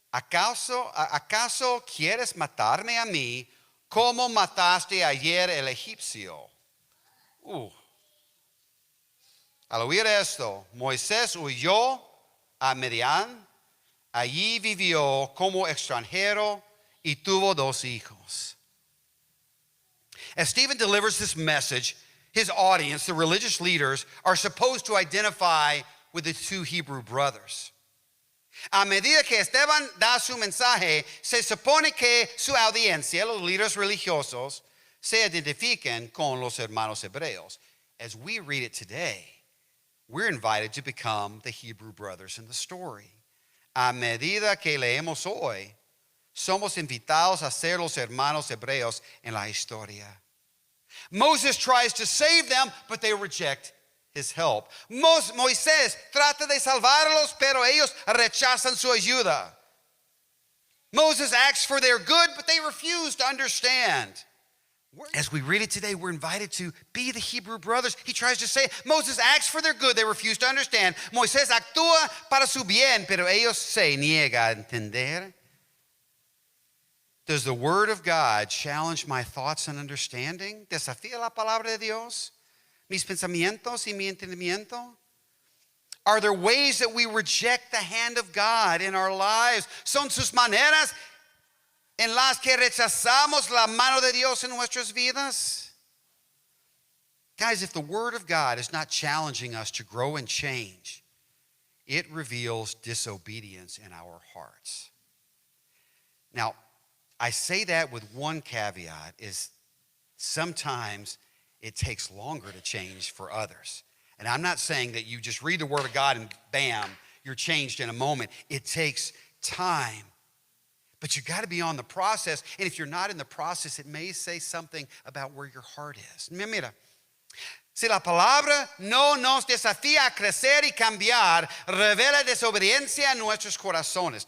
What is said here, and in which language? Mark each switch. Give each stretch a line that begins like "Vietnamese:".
Spanish: ¿Acaso quieres matarme a mí como mataste ayer el egipcio? Al oír esto, Moisés huyó a Midian. Allí vivió como extranjero y tuvo 2 hijos.
English: As Stephen delivers this message, his audience, the religious leaders, are supposed to identify with the 2 Hebrew brothers.
Spanish: A medida que Esteban da su mensaje, se supone que su audiencia, los líderes religiosos, se identifiquen con los hermanos hebreos.
English: As we read it today, we're invited to become the Hebrew brothers in the story.
Spanish: A medida que leemos hoy, somos invitados a ser los hermanos hebreos en la historia.
English: Moses tries to save them, but they reject his help.
Spanish: Moisés trata de salvarlos, pero ellos rechazan su ayuda.
English: Moses asks for their good, but they refuse to understand. As we read it today, we're invited to be the Hebrew brothers. He tries to say, Moses asks for their good, they refuse to understand.
Spanish: Moisés actúa para su bien, pero ellos se niegan a entender.
English: Does the word of God challenge my thoughts and understanding?
Spanish: ¿Desafía la palabra de Dios mis pensamientos y mi entendimiento?
English: Are there ways that we reject the hand of God in our lives?
Spanish: ¿Son sus maneras en las que rechazamos la mano de Dios en nuestras vidas?
English: Guys, if the word of God is not challenging us to grow and change, it reveals disobedience in our hearts. Now, I say that with one caveat, is sometimes it takes longer to change for others. And I'm not saying that you just read the word of God and bam, you're changed in a moment. It takes time. But you got to be on the process. And if you're not in the process, it may say something about where your heart is.
Spanish: Mira, si la palabra no nos desafía a crecer y cambiar, revela desobediencia en nuestros corazones.